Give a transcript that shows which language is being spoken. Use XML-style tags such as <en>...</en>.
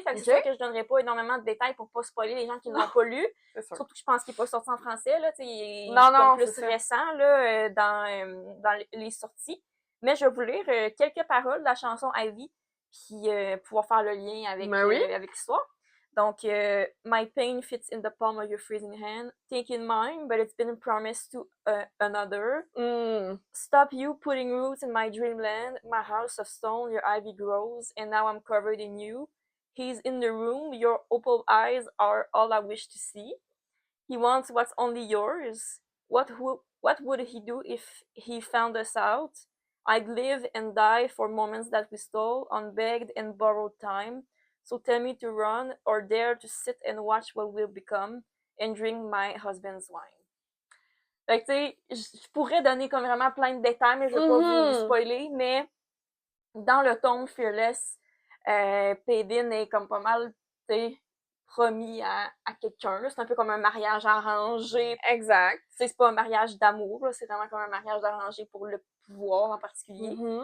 <fr>Fait que c'est sûr que je donnerai pas énormément de détails pour pas spoiler les gens qui ne l'ont pas lu. Surtout que je pense qu'il est pas sorti en français, là, tu sais, il est plus récent, là, dans les sorties. Mais je vais vous lire quelques paroles de la chanson Ivy, puis pouvoir faire le lien avec l'histoire.</fr> <en>Donc, my pain fits in the palm of your freezing hand. Take in mine, but it's been promised to another. Stop you putting roots in my dreamland. My house of stone, your ivy grows, and now I'm covered in you. He's in the room, your opal eyes are all I wish to see. He wants what's only yours. What would he do if he found us out? I'd live and die for moments that we stole on begged and borrowed time. So tell me to run or dare to sit and watch what we'll become and drink my husband's wine.</en> <fr>Fait que, tu sais, je pourrais donner comme vraiment plein de détails, mais je veux pas vous spoiler, mais dans le tome Fearless, Paydin est comme pas mal, tu sais, promis à quelqu'un. C'est un peu comme un mariage arrangé. Exact. C'est pas un mariage d'amour, c'est vraiment comme un mariage arrangé pour le pouvoir en particulier.</fr>